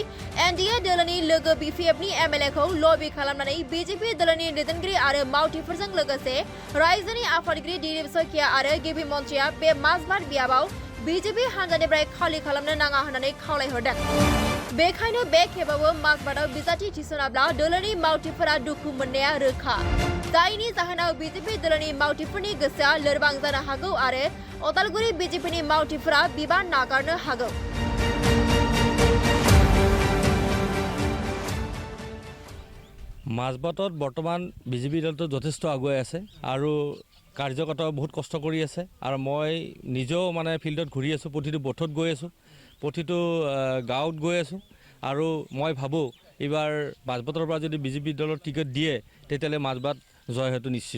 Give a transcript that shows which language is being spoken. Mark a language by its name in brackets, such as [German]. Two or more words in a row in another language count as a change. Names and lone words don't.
[Bodo] एनडीए दोलोनि लोगो बीपीएफनि एमएलएखौ लबि खालामनानै बीजेपी दोलोनि दैदेनगिरि आरो मावथिफोरजों लोगोसे रायजोनि आफादगिरि दिलीप शइकिया आरो गिबि मन्थ्रिया बे माजबाट बियाबाव बीजेपी हान्जानिफ्राय खालि खालामनो नाङा होननानै खावलायहरदों बेखायनो बे खेबावबो माजबाटआव बिजाथि थिसनाब्ला दोलोनि मावथिफोरा दुखु मोननाया रोखा जायनि जाहोनाव बीजेपी दोलोनि मावथिफोरनि गोसोआ लोरबां जानो हागौ आरो उदालगुरि बीजेपीनि मावथिफोरा बिबान नागारनो हागौ [Assamese] মাজবাটত বৰ্তমান বিজেপি দলটো যথেষ্ট আগুৱাই আছে আৰু কাৰ্যকৰ্তা বহুত কষ্ট কৰি আছে আৰু মই নিজেও মানে ফিল্ডত ঘূৰি আছোঁ প্ৰতিটো বথত গৈ আছোঁ প্ৰতিটো গাঁৱত গৈ আছোঁ আৰু মই ভাবোঁ এইবাৰ মাজবাটৰ পৰা যদি বিজেপি দলৰ টিকেট দিয়ে তেতিয়াহ'লে মাজবাট জয় হয়তো নিশ্চিত